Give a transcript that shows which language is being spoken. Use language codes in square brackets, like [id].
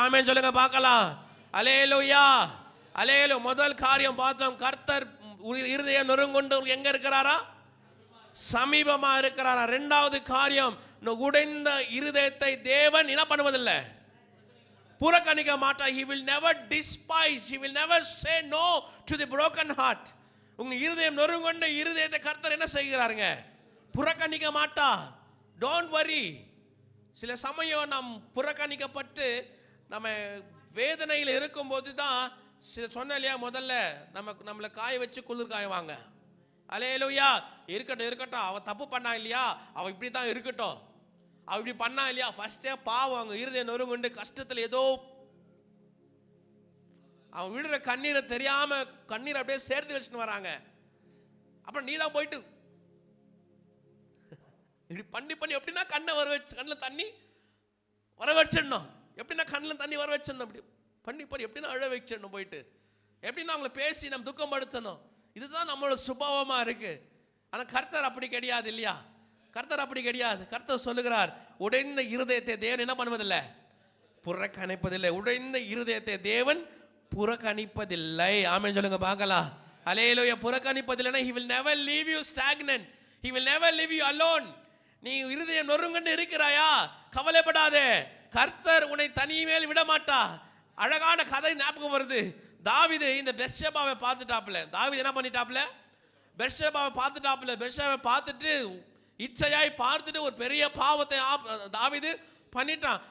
[ta] ஆமென் சொல்லுங்க பார்க்கலாம். அல்லேலூயா. அல்லேலூயா. முதல் காரியம் பார்த்தோம், கர்த்தர் இருதயம் நொறுங்குண்டவர் எங்க இருக்கிறாரா? சமீபமா இருக்கிறாரா. இரண்டாவது காரியம், உடைந்த இருதயத்தை தேவன் என்ன பண்ணுவதில்லை, புறக்கணிக்க மாட்டார். [en] he will never despise, he will never say no to the broken heart. [ta] உங்க இருதயம் நொறுங்குண்ட இருதயத்தை கர்த்தர் என்ன செய்கிறாருங்க, புறக்கணிக்க மாட்டா. [en] Don't worry. [ta] சில சமயம் நாம் புறக்கணிக்கப்பட்டு நம்ம வேதனையில் இருக்கும்போது தான் சொன்ன இல்லையா, முதல்ல நம்மளை காய வச்சு குளிர் காயவாங்க. அல்லேலூயா. இருக்கட்டும், அவ தப்பு பண்ணா இல்லையா, அவ இப்படி தான் இருக்கட்டும், அவ இப்படி பண்ணா இல்லையா, ஃபர்ஸ்டே பாவம் அவங்க இருதயம் நொறுங்குண்டு கஷ்டத்தில் ஏதோ அவன் விடுற கண்ணீரை தெரியாம கண்ணீரை அப்படியே சேர்த்து வச்சுன்னு வராங்க. அப்புறம் நீ தான் போயிட்டு இப்படி பண்ணி எப்படின்னா கண்ணில் தண்ணி வர வச்சிடணும், எப்படின்னா கண்ணில் தண்ணி வர வச்சிடணும், அப்படி பண்ணி எப்படின்னா அழ வச்சிடணும், போயிட்டு எப்படின்னா அவங்களை பேசி நம்ம துக்கம் படுத்தணும். இதுதான் நம்மளோட சுபாவமா இருக்கு. ஆனா கர்த்தர் அப்படி கிடையாது இல்லையா? கர்த்தர் அப்படி கிடையாது. கர்த்தர் சொல்லுகிறார், உடைந்த இருதயத்தை தேவன் என்ன பண்ணுவதில்லை, புறக்கணிப்பதில்லை. உடைந்த இருதயத்தை தேவன் புறக்கணிப்பதில்லை. ஆமென் சொல்லுங்க பார்க்கலாம். அல்லேலூயா. புறக்கணிப்பதில்லைனா [en] he will never leave you stagnant, he will never leave you alone. [ta] நீ இருதயம் நொறுங்குண்டு இருக்கிறாயா, கவலைப்படாதே, கர்த்தர் உன்னை தனிமேல் விட மாட்டா. அழகான கதை ஞாபகம் வருது. தாவீது இந்த பெத்ஷெபாவை பார்த்துட்டாப்ல. தாவீது என்ன பண்ணிட்டாப்ல? பெத்ஷெபாவை பார்த்துட்டாப்ல. பெத்ஷெபாவை பார்த்துட்டு இச்சையாய் பார்த்துட்டு ஒரு பெரிய பாவத்தை தாவீது பண்ணிட்டான்.